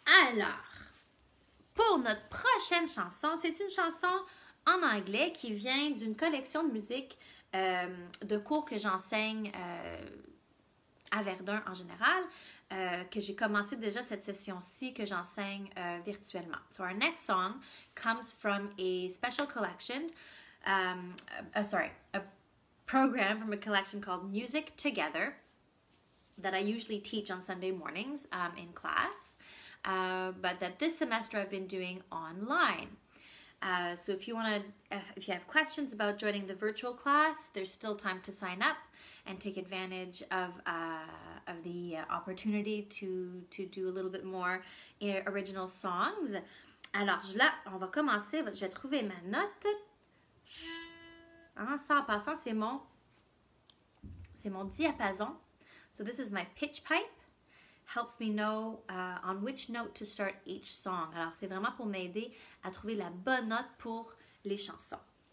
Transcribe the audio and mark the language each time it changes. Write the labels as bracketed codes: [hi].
[fr] Alors, pour notre prochaine chanson, c'est une chanson en anglais qui vient d'une collection de musique de cours que j'enseigne à Verdun en général, que j'ai commencé déjà cette session-ci que j'enseigne virtuellement. [en] So our next song comes from a special collection, a program from a collection called Music Together that I usually teach on Sunday mornings in class, but that this semester I've been doing online. So if you have questions about joining the virtual class, there's still time to sign up and take advantage of the opportunity to do a little bit more original songs. [fr] Alors là, on va commencer. Je vais trouver ma note. Ça en passant, c'est mon diapason. [en] So this is my pitch pipe. Helps me know on which note to start each song. [fr] Alors, c'est vraiment pour m'aider à trouver la bonne note pour les chansons.